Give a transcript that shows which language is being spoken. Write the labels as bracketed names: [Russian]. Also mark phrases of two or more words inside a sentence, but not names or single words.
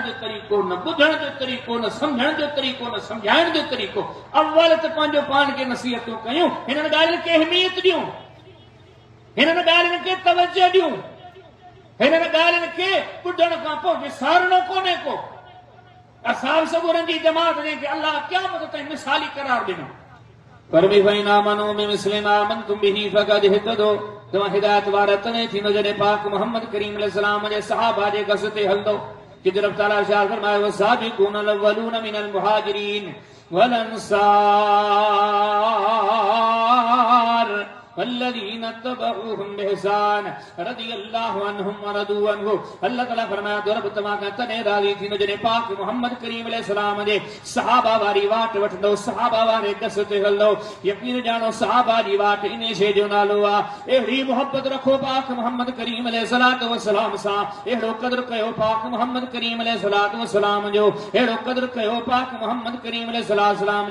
[Sindhi] जो तरीक़ो न ॿुधण जो तरीक़ो न सम्झण जो तरीक़ो न सम्झाइण जो तरीक़ो अवल त पंहिंजो पाण खे नसीहतूं कयूं हिननि ॻाल्हियुनि खे अहमियत ॾियूं हिननि ॻाल्हियुनि खे तवजो ॾियूं हिननि ॻाल्हियुनि खे ॿुधण खां पोइ विसारणो कोन्हे को असां सबुरनि जी जमात जंहिंखे अल्लाह क़यामत ताईं मिसाली करार ॾिनो पर बि [Arabic] فإن آمنوا بمثل ما آمنتم به فقد اهتدوا [Sindhi] तव्हां हिदायत वारा तॾहिं थींदो जॾहिं पाक मोहम्मद करीम अलैहिस्सलाम जे सहाबा जे कस ते हलंदो कि रब ताला इरशाद फरमायो [Arabic] والسابقون الأولون من المهاجرين وال الأنصار والذين اتبعوهم بإحسان رضي الله عنهم ورضوا عنه [Sindhi] अल्लाह ताला फरमाया तो रब तव्हां खां तॾहिं राज़ी थींदो जॾहिं पाक मोहम्मद करीम अलैहिस्सलाम जे सहाबा वारी वाट वठंदो सहाबा वारे कस ते हलंदो यकीन ॼाणो सहाबा जी वाट इन शइ जो नालो आहे अहिड़ी मोहब्बत रखो पाक मोहम्मद करीम [Arabic] عليه الصلاة والسلام [Sindhi] सां अहिड़ो क़दुरु कयो पाक मोहम्मद करीम [Arabic] عليه الصلاة والسلام [Sindhi] जो अहिड़ो क़दुरु कयो पाक मोहम्मद करीम अलैहिस्सलाम